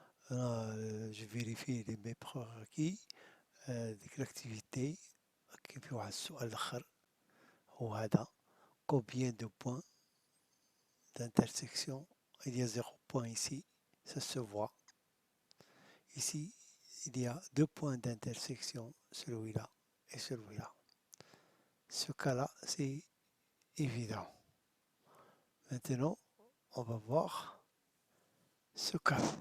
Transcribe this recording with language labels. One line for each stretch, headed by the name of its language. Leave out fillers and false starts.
French: Je vérifie mes prérequis
Arabic: ديك
French: l'activité.
Arabic: كاين في واحد السؤال الاخر هو هذا
French: combien de points d'intersection. Il y a 0 point ici, ça se voit. Ici il y a 2 points d'intersection, celui-là et celui-là. Ce cas-là c'est évident. Maintenant on va voir ce cas.